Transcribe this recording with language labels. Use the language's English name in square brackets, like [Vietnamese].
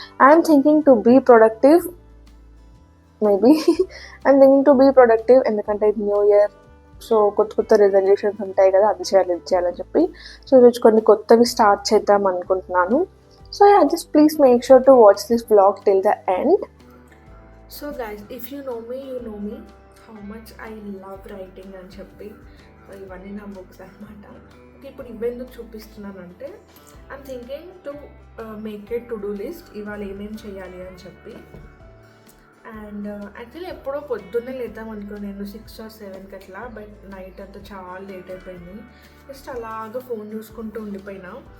[English] I'm thinking to be productive. Maybe I'm thinking to be productive [Telugu] ఎందుకంటే ఇది [English] New year. [Telugu] So కొత్త resolutions ఉంటాయి కదా, అది చేయాలి ఇది చేయాలని చెప్పి. సో ఈరోజు కొన్ని కొత్తవి స్టార్ట్ చేద్దాం అనుకుంటున్నాను. [English] So just please make sure to watch this vlog till the end. So guys, if you know me how much I love writing [Telugu] అని చెప్పి. సో ఇవన్నీ నా బుక్స్ అనమాట. ఇప్పుడు ఇవెందుకు చూపిస్తున్నానంటే [English] I'm thinking to make a to do list, [Telugu] ఇవాళ ఏమేమి చేయాలి అని చెప్పి. అండ్ యాక్చువల్లీ ఎప్పుడో పొద్దున్నే లేద్దాం అనుకో నేను 6 or 7కి అట్లా. బట్ నైట్ అంతా చాలా లేట్ అయిపోయింది. జస్ట్ అలాగా ఫోన్ చూసుకుంటూ ఉండిపోయినా.